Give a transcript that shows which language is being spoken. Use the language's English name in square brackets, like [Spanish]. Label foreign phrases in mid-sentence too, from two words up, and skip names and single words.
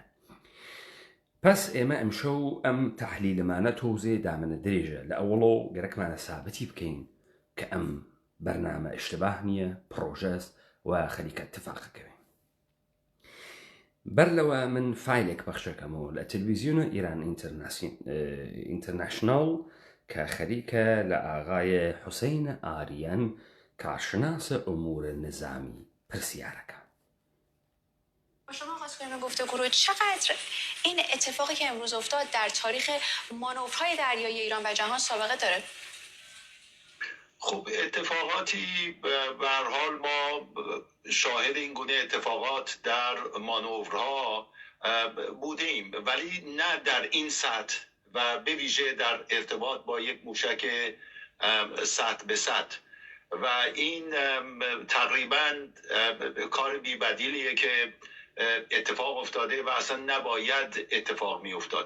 [Central Kurdish] پس ئێمە ئەمشەو ئەم تەحلیلمانە تۆزێ دامنە درێژە لە ئەوڵۆ گەرەکمانە سابەتی بکەین کە ئەم بەرنامە ئشتباه نییە پرۆژەست و خەریکە اتفاقەکەوێ. بەر لەوە من فایلێک پەخشەکەمەوە لە تەلەڤیزیۆنە ئیران ئینتەرناشناڵ کە خەریکە لە ئاغای حوسین ئاریەن کارشناسە ئومور نظامی پرسیارەکە. [Persian] شما آغاز کنیم گفتگو چقدر این اتفاقی که امروز افتاد در تاریخ مانورهای دریایی ایران و جهان سابقه داره؟ خب اتفاقاتی به هر حال ما شاهد این گونه اتفاقات در مانورها بودیم ولی نه در این سطح و به ویژه در ارتباط با یک موشک سطح به سطح و این تقریبا کار بی‌بدیلیه که اتفاق افتاده و اصلا نباید اتفاق می افتاد.